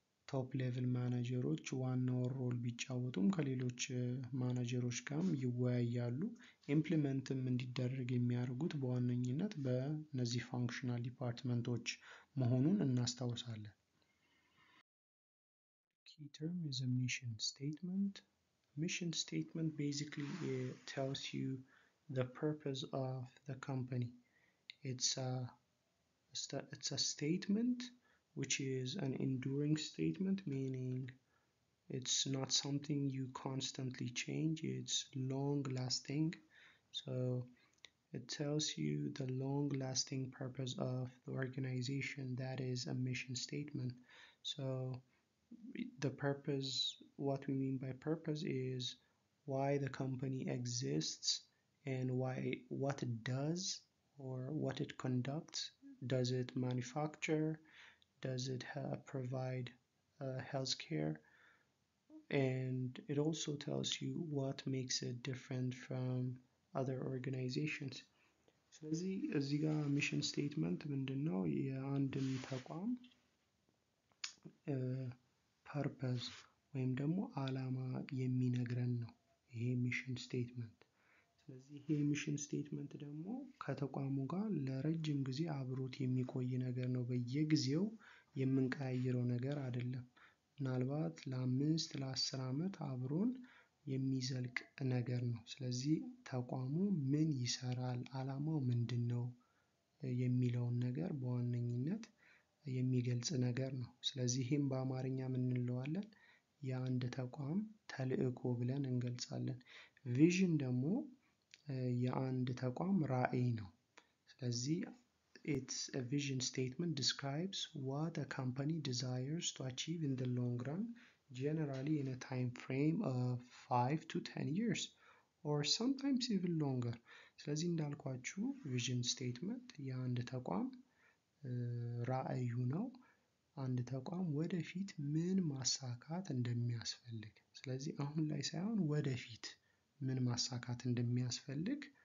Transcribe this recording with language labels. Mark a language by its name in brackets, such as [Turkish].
[Amharic] ቶፕ ሌቭል ማናጀሮች ዋናውን ሮል ቢጫወቱም ከሌሎች ማናጀሮች ጋርም ይወያያሉ። ኢምፕሊመንትም እንዲደረግ የሚያደርጉት በዋነኝነት በእነዚህ ፋንክሽናል ዲፓርትመንቶች መሆኑን እናስታውሳለን። [English] Key term is a mission statement. Mission statement basically tells you the purpose of the company. It's a statement which is an enduring statement, meaning it's not something you constantly change, it's long lasting. So it tells you the long lasting purpose of the organization. That is a mission statement. So the purpose, what we mean by purpose is why the company exists and what it does or what it conducts. Does it manufacture? Does it provide healthcare? And it also tells you what makes it different from other organizations. [Amharic] ስለዚህ እዚህ ጋር ሚሽን ስቴትመንት ምንድን ነው? የአንድን ተቋም ፐርፐዝ ወይም ደግሞ ዓላማ የሚነግረን ነው ይሄ ሚሽን ስቴትመንት። ስለዚህ ይሄ ሚሽን ስቴትመንት ደግሞ ከተቋሙ ጋር ለረጅም ጊዜ አብሮት የሚቆይ ነገር ነው። በየጊዜው የምንቀያይረው ነገር አይደለም። ምናልባት ለ5 ለ10 ዓመት አብሮን የሚዘልቅ ነገር ነው። ስለዚህ ተቋሙ ምን ይሰራል፣ ዓላማው ምንድን ነው የሚለውን ነገር በዋነኝነት የሚገልጽ ነገር ነው። ስለዚህ ይህም በአማርኛ ምን እንለዋለን? የአንድ ተቋም ተልዕኮ ብለን እንገልጻለን። ቪዥን ደግሞ የአንድ ተቋም ራዕይ ነው። ስለዚህ [English] it's a vision statement describes what a company desires to achieve in the long run, generally in a time frame of 5 to 10 years or sometimes even longer. [Amharic] ስለዚህ እንዳልኳችሁ ቪዥን ስቴትመንት የአንድ ተቋም ራዕዩ ነው። አንድ ተቋም ወደፊት ምን ማሳካት እንደሚያስፈልግ፣ ስለዚህ አሁን ላይ ሳይሆን ወደፊት ምን ማሳካት እንደሚያስፈልግ